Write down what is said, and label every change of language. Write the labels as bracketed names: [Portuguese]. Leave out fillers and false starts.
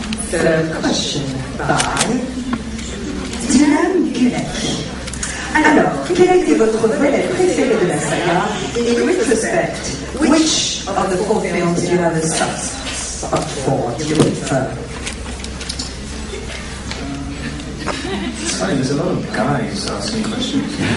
[English] The question by Dylan Gulek. [French] Alors, quel a été votre volet préféré de la saga? [English] In retrospect, which of the 4 films did you have a soft spot for? Did you prefer? It's funny, there's a lot of guys asking questions.